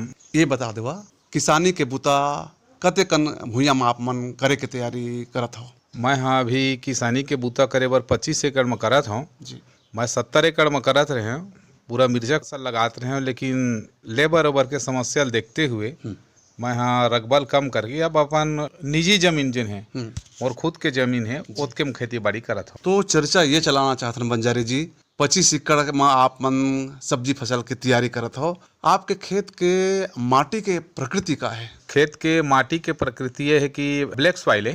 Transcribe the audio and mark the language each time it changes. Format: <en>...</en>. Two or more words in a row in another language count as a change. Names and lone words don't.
<hne>ये बता देवा किसानी के बुता कते कन भुइयाँ में आप मन करे के तैयारी करत हो? मैं हाँ अभी किसानी के बूता करे बर 25 एकड़ में करत हूँ जी। मैं 70 एकड़ में करत रहे हूँ। पूरा मिर्चा फसल लगात रहे हूँ, लेकिन लेबर ओबर के समस्या देखते हुए मैं हाँ रकबल कम करके अब अपन निजी जमीन जिन है और खुद के जमीन है उसके में खेती बाड़ी करत हूँ। तो चर्चा ये चलाना चाहते हैं बंजारे जी, 25 एकड़ में आप मन सब्जी फसल की तैयारी करत हो। आपके खेत के माटी के प्रकृति का है? खेत के माटी के प्रकृति ये है कि</hne> <en>black soil</en> <hne>है</hne>